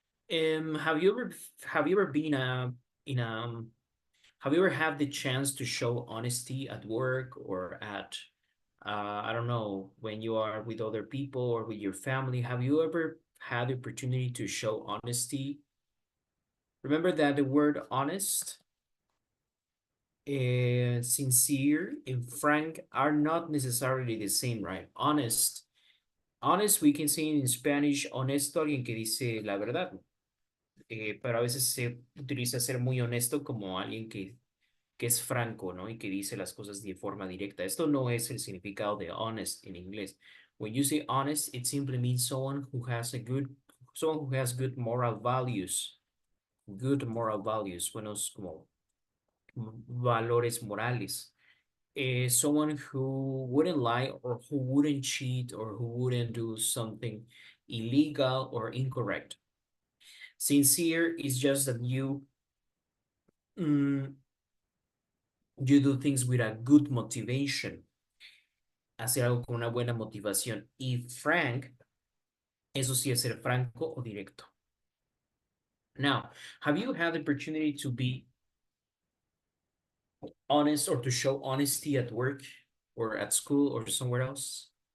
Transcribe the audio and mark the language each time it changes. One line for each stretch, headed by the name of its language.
English: Have you ever been have you ever had the chance to show honesty at work or at I don't know, when you are with other people or with your family? Have you ever had the opportunity to show honesty? Remember that the word honest, sincere, and frank are not necessarily the same, right? Honest, we can say in Spanish, honesto,
Spanish: alguien que dice la verdad. Pero a veces se utiliza ser muy honesto como alguien que es franco, ¿no? Y que dice las cosas de forma directa. Esto no es el significado de honest en inglés.
English: When you say honest, it simply means someone who has good moral values. Good moral values,
Spanish: buenos como valores morales.
English: Someone who wouldn't lie or who wouldn't cheat or who wouldn't do something illegal or incorrect. Sincere is just that you do things with a good motivation.
Spanish: Hacer algo con una buena motivación. Y frank, eso sí es ser franco o directo.
English: Now, have you had the opportunity to be honest or to show honesty at work or at school or somewhere else?